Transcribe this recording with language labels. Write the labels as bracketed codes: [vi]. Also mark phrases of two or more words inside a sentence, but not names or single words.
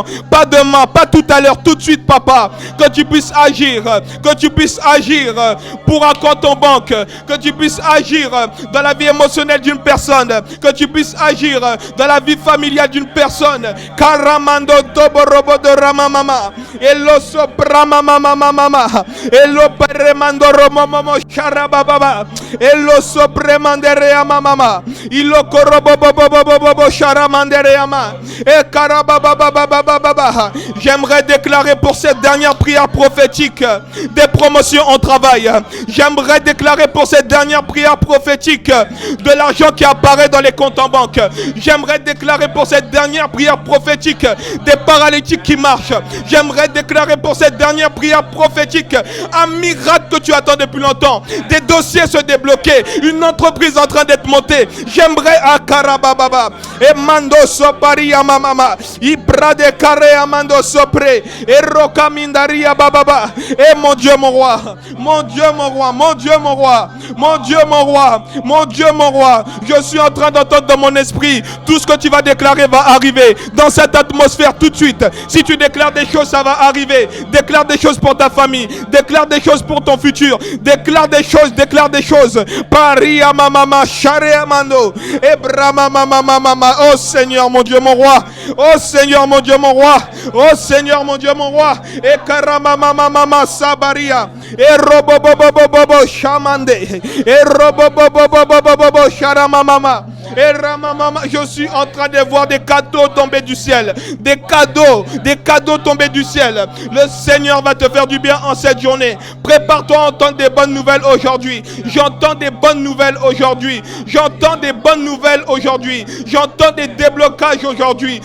[fr] Pas demain, pas tout à l'heure, tout de suite, Papa. Que tu puisses agir pour un compte en banque. Que tu puisses agir dans la vie émotionnelle d'une personne. Que tu puisses agir dans la vie familiale d'une personne. Karamando Toborobo de Ramamama. Elo Sobrama Mama. Elo Peremando Romomo Sharababa. Elo Sobremandere Mama. Ilo Korobobobobobobo Sharamandere Ama. E Karababababababa. J'aimerais déclarer pour cette dernière prière prophétique des promotions en travail. J'aimerais déclarer pour cette dernière prière prophétique de l'argent qui apparaît dans les comptes en banque. J'aimerais déclarer pour cette dernière prière prophétique des paralytiques qui marchent. J'aimerais déclarer pour cette dernière prière prophétique un miracle que tu attends depuis longtemps. Des dossiers se débloquer, une entreprise en train d'être montée. J'aimerais à Karababa et Mando Sopari Mama Ibra de Kare Amando Sopre et Rokamindaria Bababa. Et mon Dieu, mon roi, mon Dieu, mon roi, mon Dieu, mon roi, mon Dieu, mon roi, mon Dieu, mon roi. Je suis en train d'entendre dans mon esprit tout ce que tu vas déclarer va arriver dans cette atmosphère tout de suite. Si tu déclares des choses, ça va arriver. Déclare des choses pour ta famille, déclare des choses pour ton futur, déclare des choses, Paris mama Share Amando Ebrama mama. Oh Seigneur mon Dieu mon roi, oh Seigneur mon Dieu mon roi, oh Seigneur mon Dieu mon roi. Et Karama mama Sabaria et Robobobobobo Shamande et Robobobobobo Sharama mama. Et Ramamama, je suis en train de voir des cadeaux tomber du ciel. Des cadeaux tomber du ciel. Le Seigneur va te faire du bien en cette journée. Prépare-toi à entendre des bonnes nouvelles aujourd'hui. J'entends des bonnes nouvelles aujourd'hui. J'entends des bonnes nouvelles aujourd'hui. J'entends des déblocages aujourd'hui.